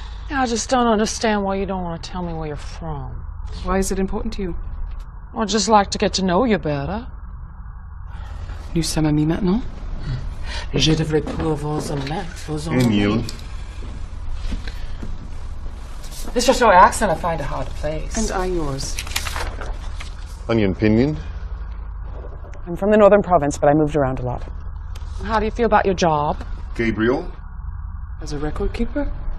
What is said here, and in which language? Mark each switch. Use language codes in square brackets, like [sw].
[en] I just don't understand why you don't want to tell me where you're from. Why is it important to you? I'd just like to get to know you better. [fr] Nous sommes amis maintenant? Je devrais pouvoir vous mettre vos [en] Emil. It's just your accent I find it hard to place. And I yours. Onion Pinion. I'm from the northern province, but I moved around a lot. How do you feel about your job? Gabriel. As a record keeper?